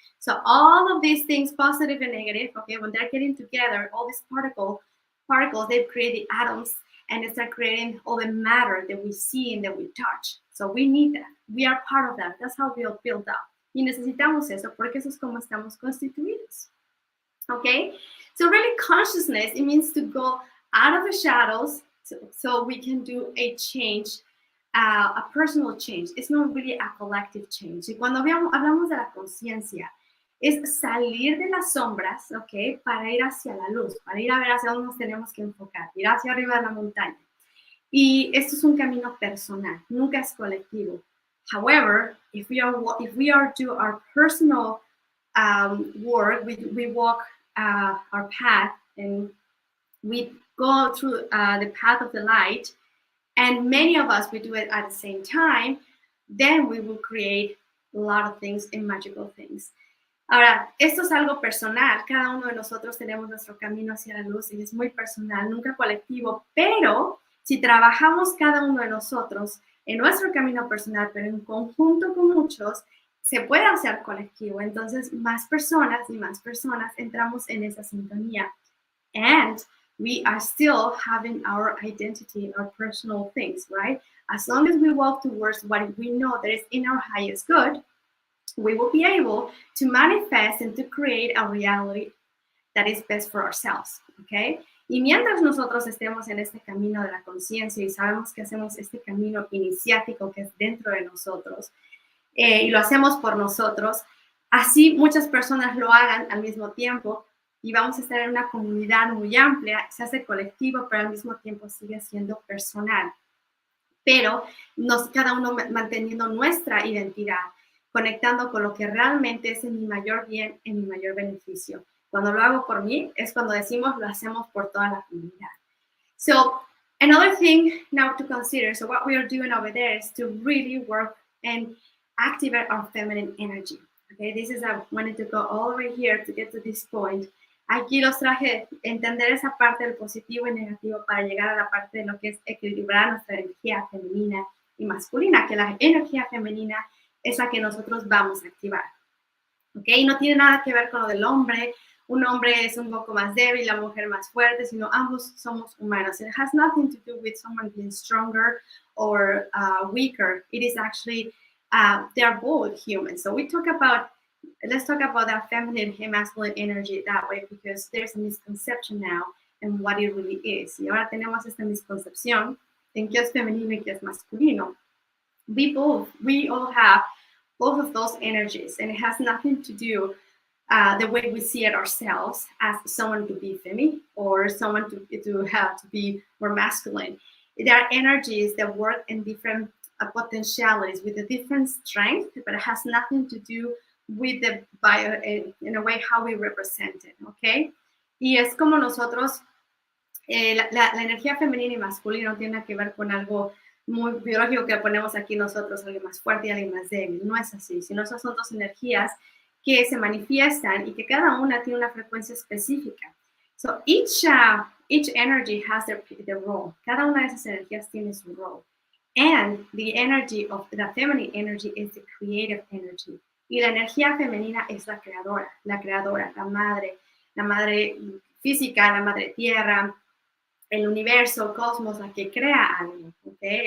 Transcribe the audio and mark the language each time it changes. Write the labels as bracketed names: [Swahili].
[English] So all of these things, positive and negative, okay, when they're getting together, all these particles, they create the atoms and they start creating all the matter that we see and that we touch. So we need that. We are part of that. That's how we are built up. [Spanish] Y necesitamos eso porque eso es como estamos constituidos. [English] Okay? So really consciousness, it means to go out of the shadows so we can do a change, a personal change. It's not really a collective change. [Spanish] Y cuando hablamos de la conciencia, es salir de las sombras, ¿ok? Para ir hacia la luz, para ir a ver hacia dónde nos tenemos que enfocar, ir hacia arriba de la montaña. Y esto es un camino personal, nunca es colectivo. [English] However, if we are do our personal work, we walk our path and we go through the path of the light, and many of us, we do it at the same time, then we will create a lot of things and magical things. [Spanish] Ahora, esto es algo personal, cada uno de nosotros tenemos nuestro camino hacia la luz y es muy personal, nunca colectivo, pero si trabajamos cada uno de nosotros en nuestro camino personal, pero en conjunto con muchos, se puede hacer colectivo. Entonces, más personas y más personas entramos en esa sintonía. [English] And we are still having our identity, our personal things, right? As long as we walk towards what we know that is in our highest good, we will be able to manifest and to create a reality that is best for ourselves, okay? [Spanish] Y mientras nosotros estemos en este camino de la conciencia y sabemos que hacemos este camino iniciático que es dentro de nosotros, y lo hacemos por nosotros, así muchas personas lo hagan al mismo tiempo y vamos a estar en una comunidad muy amplia, se hace colectivo, pero al mismo tiempo sigue siendo personal. Pero cada uno manteniendo nuestra identidad, conectando con lo que realmente es en mi mayor bien, en mi mayor beneficio. Cuando lo hago por mí es cuando decimos lo hacemos por toda la comunidad. [English] So another thing now to consider, so what we are doing over there is to really work and activate our feminine energy. Okay, this is, I wanted to go all the way here to get to this point. [Spanish] Aquí los traje entender esa parte del positivo y negativo para llegar a la parte de lo que es equilibrar nuestra energía femenina y masculina, que la energía femenina es la que nosotros vamos a activar. ¿Ok? No tiene nada que ver con lo del hombre. Un hombre es un poco más débil, la mujer más fuerte, sino ambos somos humanos. [English] It has nothing to do with someone being stronger or weaker. It is actually, they are both human. So we talk about, let's talk about that feminine and masculine energy that way, because there's a misconception now in what it really is. [Spanish] Y ahora tenemos esta misconcepción en qué es femenino y qué es masculino. [English] We all have both of those energies, and it has nothing to do the way we see it ourselves as someone to be feminine or someone to have to be more masculine. There are energies that work in different potentialities with a different strength, but it has nothing to do with the bio, in a way how we represent it, ¿ok? [Spanish] Y es como nosotros, la energía femenina y masculina no tiene que ver con algo muy biológico que ponemos aquí nosotros, alguien más fuerte y alguien más débil. No es así, sino esas son dos energías que se manifiestan y que cada una tiene una frecuencia específica. [English] So each energy has their role. [Spanish] Cada una de esas energías tiene su role. [English] And the energy of the feminine energy is the creative energy. [Spanish] Y la energía femenina es la creadora, la madre física, la madre tierra, el universo, el cosmos, la que crea algo, ¿okay?